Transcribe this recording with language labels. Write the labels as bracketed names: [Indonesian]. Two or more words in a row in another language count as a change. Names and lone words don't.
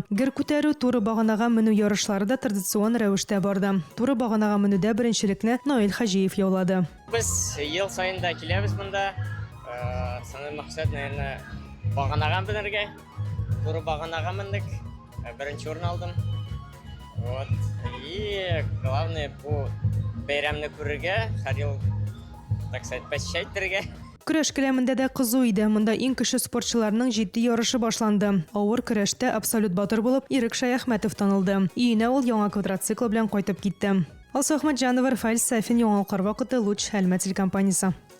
[Tatar] Гер күтәрү, туры баганага менү ярышлары да традицион рәвештә барды. Туры баганага менүдә беренчелекне Наил Хаҗиев яулады. Без ел сайын да киләбез монда. Саный максат, наверное, баганага менергә. Туры баганага мендек. Беренче урын алдым. Вот. [Russian] И главное [Tatar] бу бәйрәмне күрергә, һәр ел [Russian] так сказать, [Tatar] посчастье. Көрәш келәмендә дә кызу иде. Монда иң кеше спортчыларның җитди ярышы башланды. Авыр көрәштә абсолют батыр булып Ирек Шаяхмәтов танылды. Өенә ул яңа квадроцикл белән кайтып китте. Алсу Ахмәтҗанова, Рафаэль Сафин, Яңалыклар вакыты, Луч Хәлмәт телекомпаниясе.